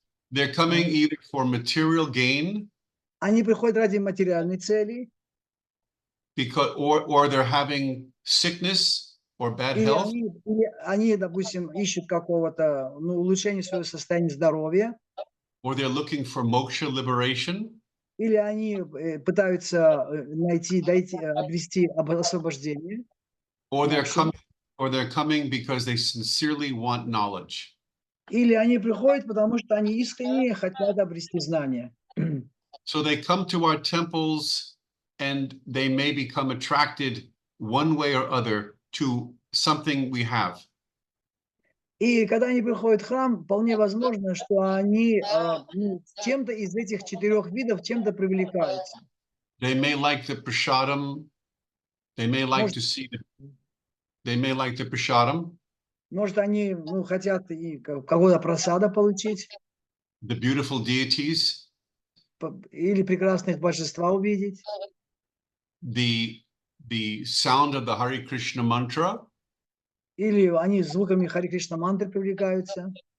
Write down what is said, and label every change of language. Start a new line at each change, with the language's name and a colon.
English: They're coming either for material gain,
Russian: Они приходят ради материальной цели,
English: because or they're having sickness or bad health,
Russian: или они, допустим, ищут какого-то улучшения своего состояния здоровья,
English: or they're looking for moksha liberation,
Russian: или они пытаются обрести освобождение,
English: or Moksha. they're coming because they sincerely want knowledge.
Russian: или они приходят, потому что они искренне хотят обрести знания.
English: So they come to our temples and they may become attracted one way or other to something we have.
Russian: И когда они приходят в храм, вполне возможно, что они чем-то из этих четырех видов чем-то привлекаются.
English: They may like the prasadam. They may like to see they may like the prasadam,
Russian: Может, они хотят и какого-то просада получить,
English: the beautiful deities,
Russian: или прекрасных божества увидеть,
English: the sound of the Hare Krishna mantra,
Russian: или они звуками Хари Кришна мантры привлекаются,